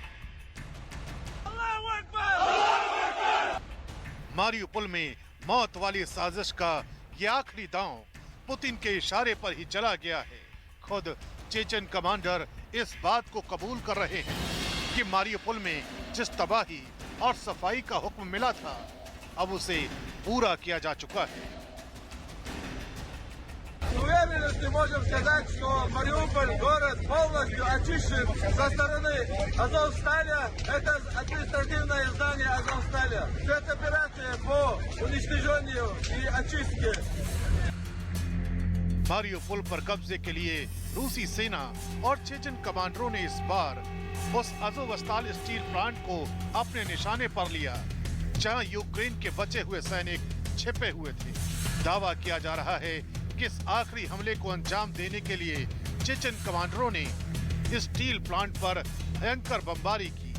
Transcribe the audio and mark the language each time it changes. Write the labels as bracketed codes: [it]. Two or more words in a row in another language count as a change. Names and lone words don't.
[hi] मारियुपोल में मौत वाली साजिश का ये आखिरी दांव पुतिन के इशारे पर ही चला गया है। खुद चेचन कमांडर इस बात को कबूल कर रहे हैं कि मारियुपोल में जिस तबाही और सफाई का हुक्म मिला था, अब उसे पूरा किया जा चुका है। [ru] Уверенности можем сказать, что Мариуполь город полностью очищен со стороны Азовстали. Это административное здание Азовстали. Спецоперация по уничтожению и очистке. [hi] मारियुपोल पर कब्जे के लिए रूसी सेना और चेचन कमांडरों ने इस बार उस अजोवस्ताल स्टील प्लांट को अपने निशाने पर लिया, जहां यूक्रेन के बचे हुए सैनिक छिपे हुए थे। दावा किया जा रहा है कि इस आखिरी हमले को अंजाम देने के लिए चेचन कमांडरों ने स्टील प्लांट पर भयंकर बमबारी की।